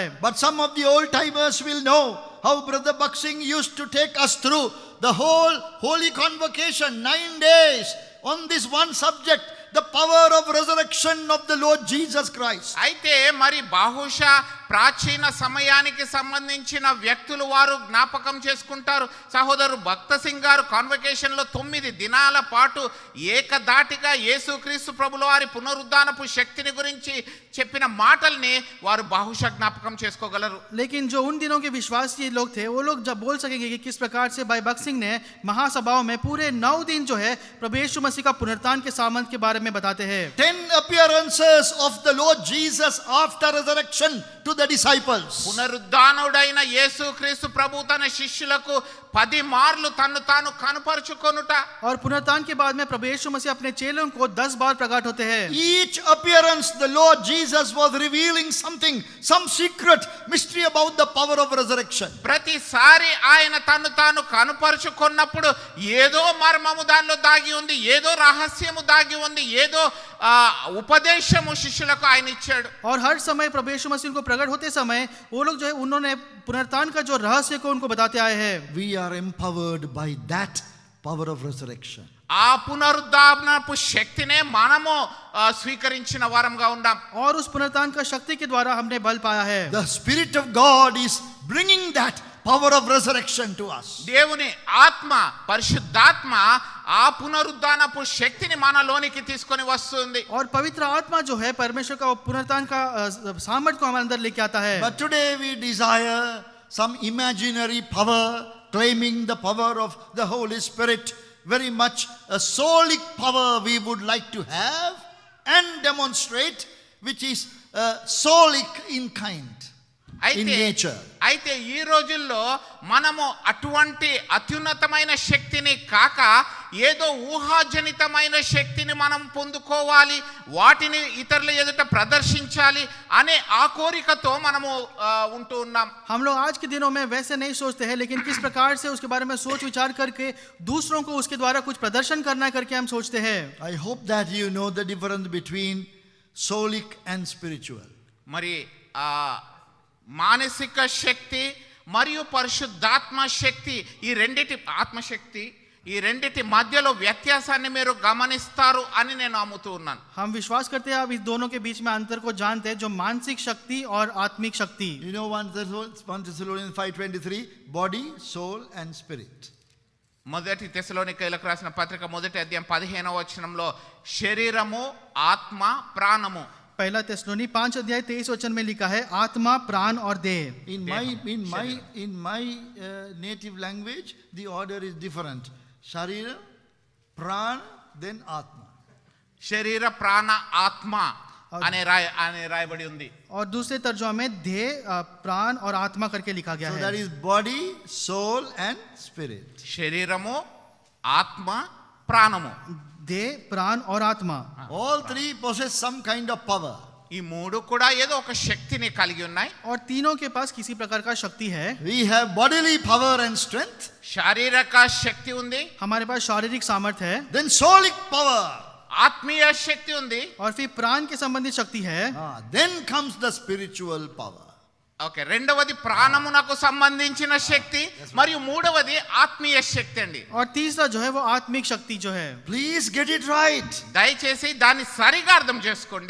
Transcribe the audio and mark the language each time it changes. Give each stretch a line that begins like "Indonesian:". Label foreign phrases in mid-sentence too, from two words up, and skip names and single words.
English: But some of the old timers will know how Brother Buxing used to take us through the whole holy convocation, 9 days, on this one subject, the power of resurrection of the Lord Jesus Christ.
Telugu: అయితే మరి బహుశా ప్రాచీన సమయానికి సంబంధించిన వ్యక్తులు వారు జ్ఞాపకం చేసుకుంటారు. సహోదరు భక్త సింగ్ గారు కాన్వకేషన్ లో 9 దినాల పాటు ఏకదాటిగా యేసుక్రీస్తు ప్రభుల వారి పునరుద్ధానపు శక్తిని గురించి చెప్పిన మాటల్ని వారు బహుశా జ్ఞాపకం చేసుకోగలరు.
Hindi: लेकिन जो उन दिनों के विश्वासी लोग थे वो लोग जब बोल सकेंगे कि किस प्रकार से भाई भक्त सिंह ने महासभाओं में पूरे 9 दिन जो है प्रभु यीशु मसीह का पुनरुत्थान के सामर्थ के बारे में बताते हैं.
English: 10 appearances of the Lord Jesus after resurrection to the disciples.
Telugu: పునరుద్ధానుడైన యేసుక్రీస్తు ప్రభు తన శిష్యులకు 10 మార్లు తన్ను తాను కనపరుచుకొనుట.
Hindi: और पुनरुत्थान के बाद में प्रभु यीशु मसीह अपने चेलों को 10 बार प्रकट होते हैं.
English: Each appearance the Lord Jesus was revealing something, some secret mystery about the power of resurrection.
Telugu: ప్రతిసారి ఆయన తన్ను తాను కనపరుచుకున్నప్పుడు ఏదో మర్మము దానిలో దాగి ఉంది, ఏదో రహస్యము దాగి ఉంది, ఏదో ఉపదేశము శిష్యులకు ఆయన ఇచ్చాడు.
Hindi: और हर समय प्रभु यीशु मसीह को प्रकट होते समय वो लोग जो है उन्होंने पुनरुत्थान का जो रहस्य को उनको बताते आए हैं.
English: We are empowered by that power of resurrection.
Telugu: ఆ పునరుద్ధానపు శక్తినే మనము స్వీకరించిన వారంగా ఉన్నాం.
Hindi: और उस पुनरुत्थान का शक्ति के द्वारा हमने बल पाया है.
English: The Spirit of God is bringing that power of resurrection to us.
Telugu: దేవుని ఆత్మ పరిశుద్ధాత్మ ఆ పునరుద్ధానపు శక్తిని మనలోనికి తీసుకొని వస్తుంది.
Hindi: और पवित्र आत्मा जो है परमेश्वर का पुनरुत्थान का सामर्थ्य को हमारे अंदर लेके आता है.
English: But today we desire some imaginary power, claiming the power of the Holy Spirit, very much a soulic power we would like to have and demonstrate, which is soulic in kind, in nature.
Telugu: అయితే ఈ రోజుల్లో మనము అటువంటి అత్యున్నతమైన శక్తిని కాక ఏదో ఊహాజనితమైన శక్తిని మనం పొందుకోవాలి, వాటిని ఇతరుల ఎదుట ప్రదర్శించాలి అనే ఆ కోరికతో మనము ఉంటూ ఉన్నాం.
Hindi: हम लोग आज के दिनों में वैसे नहीं सोचते हैं, लेकिन किस प्रकार से उसके बारे में सोच विचार करके दूसरों को उसके द्वारा कुछ प्रदर्शन करना करके हम सोचते हैं.
English: I hope that you know the difference between soulic and spiritual.
Telugu: మరి మానసిక శక్తి మరియు పరిశుద్ధాత్మ శక్తి, ఈ రెండిటి ఆత్మశక్తి, ఈ రెండిటి మధ్యలో వ్యత్యాసాన్ని మీరు గమనిస్తారు అని నేను నమ్ముతూ ఉన్నాను.
Hindi: हम विश्वास करते हैं आप इस दोनों के बीच में अंतर को जानते हैं, जो मानसिक शक्ति और आत्मिक शक्ति.
English: You know 1 Thessalonians 5:23, body, soul and spirit.
Telugu: మొదటి తెస్సలోనికైలకు రాసిన పత్రిక మొదటి అధ్యాయం 15వ వచనంలో శరీరము, ఆత్మ, ప్రాణము.
Hindi: पहला तेस्सलोनी 5 अध्याय 23 वचन में लिखा है आत्मा, प्राण और देह.
English: In my native language the order is different.
Telugu: శరీర, ప్రాణ,
English: then atma.
Telugu: శరీర, ప్రాణ, ఆత్మ అనే రాయబడి ఉంది.
Hindi: और दूसरे तर्जुमा में देह, प्राण और आत्मा करके लिखा गया है. So है.
English: that is body, soul and spirit.
Telugu: శరీరము, ఆత్మ, ప్రాణము.
Hindi: देह, प्राण और आत्मा.
English: All three possess some kind of power.
Telugu: ఈ మూడు కూడా ఏదో ఒక శక్తిని కలిగి ఉన్నాయి.
Hindi: और तीनों के पास किसी प्रकार का शक्ति है.
English: We have bodily power and strength.
Telugu: శారీరక శక్తి ఉంది.
Hindi: हमारे पास शारीरिक सामर्थ्य है.
English: Then soulic power.
Telugu: ఆత్మీయ శక్తి ఉంది.
Hindi: और फिर प्राण के संबंधित शक्ति है.
English: Then comes the spiritual power.
Telugu: ఓకే, రెండవది ప్రాణమునకు సంబంధించిన శక్తి, మరియు మూడవది ఆత్మీయ శక్తి అండి.
Hindi: और तीसरा जो है वो आत्मिक शक्ति जो है.
English: Please get it right.
Telugu: దయచేసి దాన్ని సరిగా అర్థం చేసుకోండి.